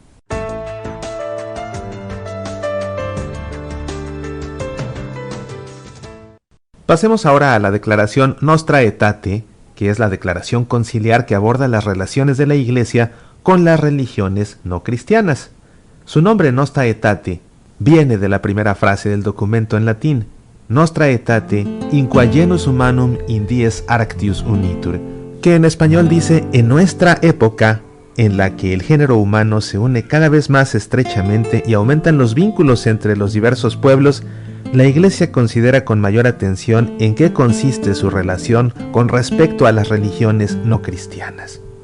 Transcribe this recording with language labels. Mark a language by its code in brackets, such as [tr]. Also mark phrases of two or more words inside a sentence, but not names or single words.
[es] Pasemos ahora a la declaración Nostra Aetate, que es la declaración conciliar que aborda las relaciones de la Iglesia con las religiones no cristianas. Su nombre, Nostra Aetate, viene de la primera frase del documento en latín, [la] Nostra Aetate in qua genus humanum in dies arctius unitur, [es] que en español dice en nuestra época, en la que el género humano se une cada vez más estrechamente y aumentan los vínculos entre los diversos pueblos, la Iglesia considera con mayor atención en qué consiste su relación con respecto a las religiones no cristianas.